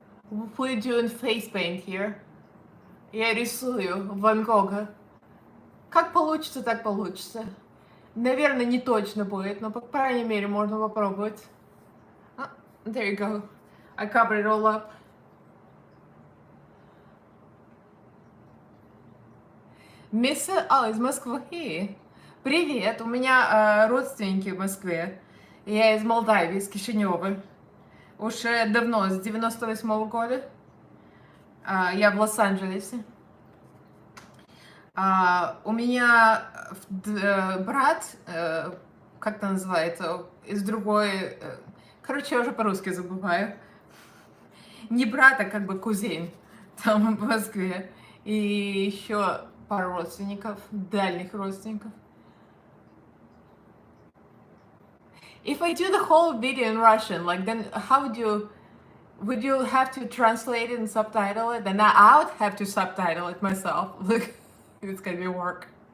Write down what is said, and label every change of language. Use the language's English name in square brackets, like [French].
[English] We're doing face paint here. [Russian] Я рисую Ван Гога. Как получится, так получится. Наверное, не точно будет, но, по крайней мере, можно попробовать. [English] There you go. I covered it all up. [Russian] Мисса, из Москвы. Привет, у меня родственники в Москве. Я из Молдавии, из Кишинева. Уже давно, с 98-го года. Я в Лос-Анджелесе. У меня брат, как это называется, из другой... Короче, я уже по-русски забываю. Не брат, а как бы кузен там в Москве. И еще пару родственников, дальних родственников. [English] If I do the whole video in Russian, like, then how would you have to translate it and subtitle it? Then I would have to subtitle it myself. Look, it's gonna be work.